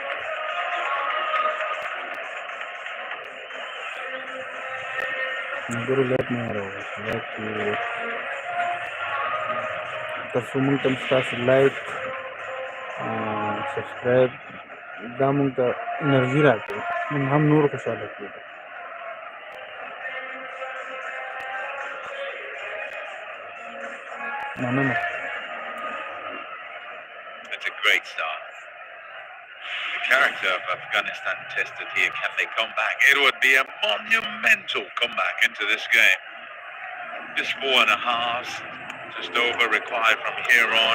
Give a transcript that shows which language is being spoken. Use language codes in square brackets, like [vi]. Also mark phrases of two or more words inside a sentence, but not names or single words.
[ps] ملګرو لایک مه هېروئ لایک کړئ تر څو موږ ته ستاسو لایک سبسکرایب دا موږ ته انرژي راکوي موږ هم نور خوشحاله کېږو مننه [en] It's a great start. The character of Afghanistan tested here. Can they come back? It would be a monumental comeback into this game. Just 4.5, just over required from here on.